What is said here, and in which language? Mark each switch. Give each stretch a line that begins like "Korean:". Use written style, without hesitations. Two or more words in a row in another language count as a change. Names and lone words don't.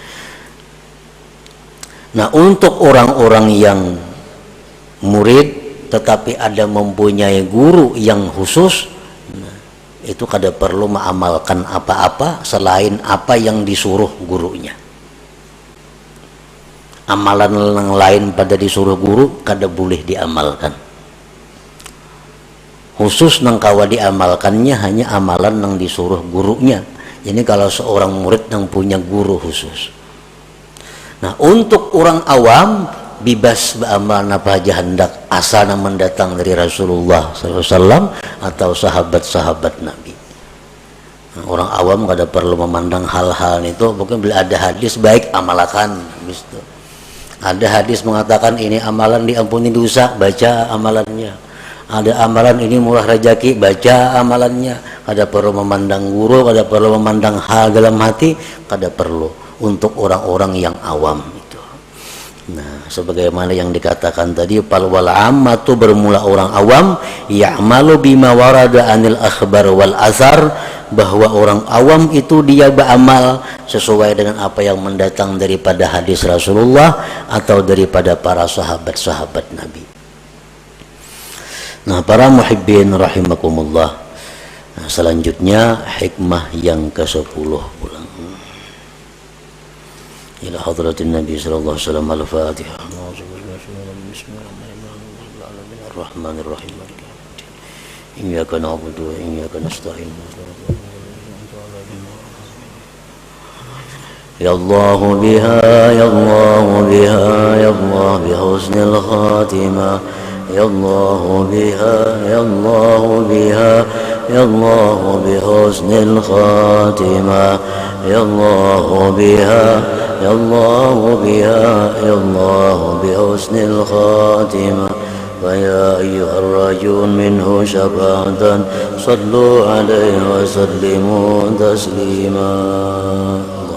Banjar: Nah, untuk orang-orang yang murid tetapi ada mempunyai guru yang khusus, nah, itu kada perlu mengamalkan apa-apa selain apa yang disuruh gurunya. Amalan yang lain pada disuruh guru kada boleh diamalkan. Khusus nang kawa diamalkannya hanya amalan nang disuruh gurunya.
Indonesian: Jadi kalau seorang murid yang punya guru khusus.
Banjar: Nah, untuk orang awam bebas beramal apa aja hendak asal yang mendatang dari Rasulullah SAW atau sahabat-sahabat Nabi. Nah, orang awam kada perlu memandang hal-hal itu.
Indonesian: Pokoknya bila ada hadis baik amalkan. Ada hadis mengatakan ini amalan diampuni dosa, baca amalannya. Ada amalan ini murah rezeki, baca amalannya.
Banjar: Kada perlu memandang guru, kada perlu memandang hal dalam hati, kada perlu untuk orang-orang yang awam itu.
Indonesian: Nah, sebagaimana yang dikatakan tadi,
Arabic: فالعامة
Indonesian: bermula orang awam
Arabic: يعمل بما ورد عن الأخبار والآثار,
Indonesian: bahwa orang awam itu dia beramal sesuai dengan apa yang mendatang daripada hadis Rasulullah atau daripada para sahabat-sahabat Nabi. Nah, para
Arabic: المحبين رحمكم الله.
Banjar: Nah, selanjutnya hikmah yang ke-10 pulang.
Arabic: إلى حضرة النبي صلى الله عليه وسلم. Al-Fatihah. Bismillahirrahmanirrahim. إياك نعبد وإياك نستعين. يا الله بها يا الله بها يا الله بحسن الخاتمة. يا الله بها يا الله بها يا الله بحسن الخاتمة. يا الله بها يا الله بها يا الله بحسن الخاتمة. ويا أيها الراجون منه شفاعة صلوا عليه وسلموا تسليما.